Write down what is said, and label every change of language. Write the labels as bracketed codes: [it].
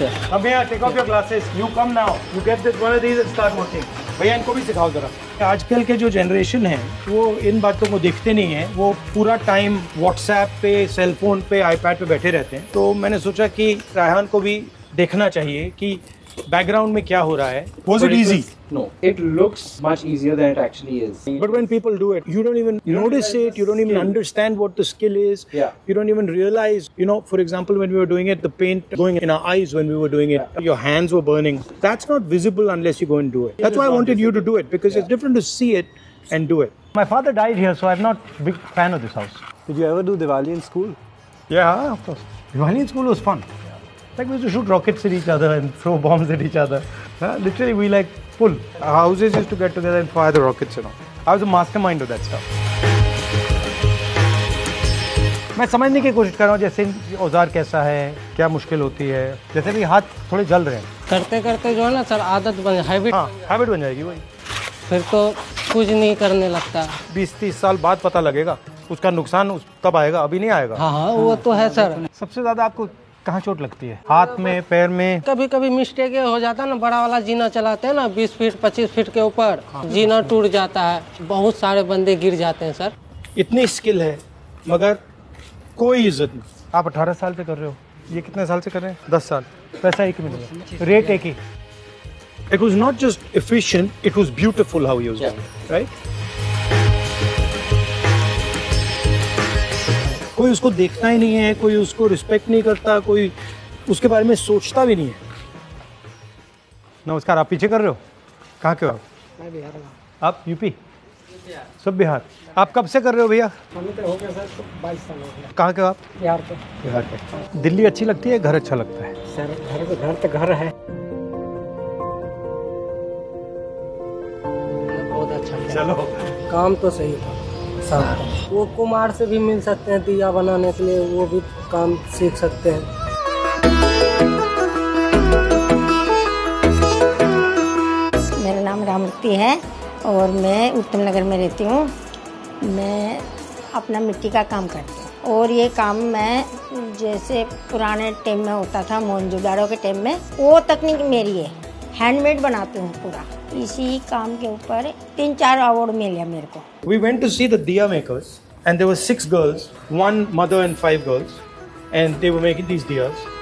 [en] Come here, take off your glasses. You come now. You get this one of these and start working. [hi] भैया इनको भी सिखाओ जरा। आजकल के जो जनरेशन है वो इन बातों को देखते नहीं है, वो पूरा टाइम व्हाट्सएप पे, सेलफोन पे, आईपैड पे बैठे रहते हैं। तो मैंने सोचा कि रायहान को भी देखना चाहिए कि बैकग्राउंड में क्या हो रहा है। [en] Was it easy? No, it looks much easier than it actually is. But when people do it, you don't even notice it, you don't even understand what the skill is. Yeah. You don't even realize, for example, when we were doing it, the paint going in our eyes when we were doing it, your hands were burning. That's not visible unless you go and do it. That's why I wanted you to do it, because it's different to see it and do it. My father died here, so I'm not a big fan of this house. Did you ever do Diwali in school? Yeah, of course. Diwali in school was fun. Like we used to shoot rockets at each other and throw bombs at each other. Literally, we like pull. Our houses used to get together and fire the rockets and all. I was a mastermind of that stuff. [hi] मैं समझने की कोशिश कर रहा हूँ जैसे औजार कैसा है, क्या मुश्किल होती है। जैसे भी हाथ थोड़े जल रहे हैं। करते करते जो है ना सर, आदत बन, हैबिट। हाँ, हैबिट बन जाएगी वही। फिर तो कुछ नहीं करने लगता। 20-30 साल बाद पता लगेगा उसका नुकसान तब आएगा, अभी नहीं आएगा। हाँ, वो तो है सर। सबसे ज्यादा आपको कहाँ चोट लगती है? हाथ में, पैर में? कभी कभी मिस्टेक ये हो जाता है ना, बड़ा वाला जीना चलाते हैं ना 20 फीट 25 फीट के ऊपर, जीना टूट जाता है, बहुत सारे बंदे गिर जाते हैं सर। इतनी स्किल है मगर कोई इज्जत नहीं। आप 18 साल से कर रहे हो, ये कितने साल से कर रहे हैं? 10 साल। पैसा एक ही मिलेगा, रेट एक ही। [en] It was not just efficient, it was beautiful how he was doing it, right? [hi] कोई उसको देखता ही नहीं है, कोई उसको रिस्पेक्ट नहीं करता, कोई उसके बारे में सोचता भी नहीं है। नमस्कार, आप पीछे कर रहे हो? कहाँ के हो आप? मैं बिहार का। आप यूपी? सब बिहार। आप कब से कर रहे हो भैया? हमें तो हो गया सर, 22 साल हो गया। कहाँ के हो आप? बिहार के। बिहार के। दिल्ली अच्छी लगती है, घर अच्छा लगता है? सर घर तो घर है, बहुत अच्छा। चलो, काम तो सही था सब। वो कुमार से भी मिल सकते हैं दिया बनाने के लिए, वो भी काम सीख सकते हैं। मेरा नाम रामवती है और मैं उत्तम नगर में रहती हूँ। मैं अपना मिट्टी का काम करती हूँ और ये काम मैं जैसे पुराने टाइम में होता था, मोहनजोदाड़ो के टाइम में, वो तकनीक मेरी है। हैंडमेड बनाती हूँ पूरा। इसी काम के ऊपर 3-4 अवार्ड मिले मेरे को। [en] We went to see the diya makers and there were 6 girls, 1 mother and 5 girls, and they were making these diyas.